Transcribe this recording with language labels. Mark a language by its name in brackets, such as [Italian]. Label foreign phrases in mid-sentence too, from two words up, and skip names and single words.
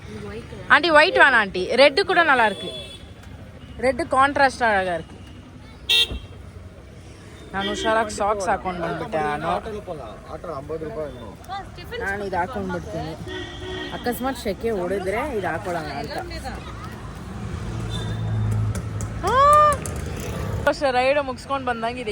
[Kannada] ಆಂಟಿ ವೈಟ್ [Tamil] வேணா ஆண்டி, ரெட் கூட நல்லா இருக்கு. ரெட் [Kannada] ಕಾಂಟ್ರಾಸ್ಟ್ ಆಗ [Tamil] இருக்கு. [Kannada] ನಾನು ಹುಷಾರಾಗಿ ಸಾಕ್ಸ್ ಹಾಕೊಂಡು ಬಂದ್ಬಿಟ್ಟೆ. ನಾನು ಇದು ಹಾಕೊಂಡ್ಬಿಡ್ತೀನಿ, ಅಕಸ್ಮಾತ್ ಶೆಕೆ ಹೊಡೆದ್ರೆ ಇದು ಹಾಕೊಳ್ಳೋಣ ಅಂತ. ರೈಡ್ ಮುಗಿಸ್ಕೊಂಡು ಬಂದಂಗಿದೆ.